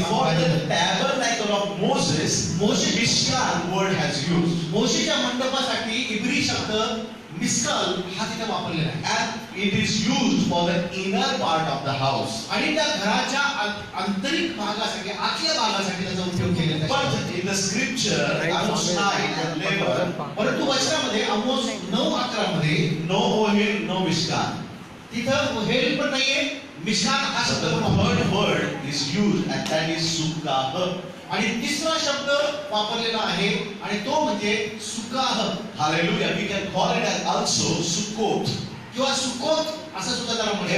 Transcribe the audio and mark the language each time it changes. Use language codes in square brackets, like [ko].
[en] for the tabernacle of Moses, Mishkan word has used. [mr] मोशेच्या मंडपासाठी Hebrew शब्द missed call हा तिथे वापरलेला आहे. [en] And it is used for the inner part of the house. [mr] आणि त्या घराच्या आंतरिक भागासाठी, आतल्या भागासाठी त्याचा उपयोग केलेला आहे. [en] But in the scripture, Amos 9 and 11, [mr] परंतु वचनामध्ये आमोस 9:11 मध्ये [en] no Ohel, no Mishkan. [mr] तिथं ओहेल पण नाहीये, मिशकान हा [en] So [mr] शब्द [en] the [mr] पण वापरला. [en] third word is used, and that is Sukkah. [mr] आणि तिसरा शब्द वापरलेला आहे आणि तो म्हणजे सुकाह [en] Hallelujah. We can call it as also Sukkot. [mr] किंवा सुकोत असं सुद्धा त्याला म्हणतात.